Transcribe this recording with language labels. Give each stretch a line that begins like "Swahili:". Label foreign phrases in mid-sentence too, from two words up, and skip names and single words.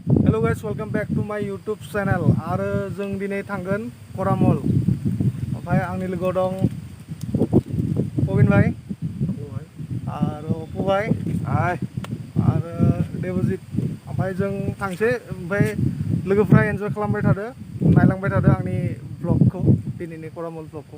English: Hello guys, welcome back to my YouTube channel.
Bodo: आरो जों दिनै थांगोन करामल. ओमफ्राय आंनि लोगोआव दं पबिन भाई आरो अपु भाई आरो देबजित. ओमफ्राय जों थांसै, ओमफ्राय लोगोफ्रा एन्जय खालामबाय थादो, नायलांबाय थादो आंनि ब्लगखौ, दिनैनि करामल ब्लगखौ.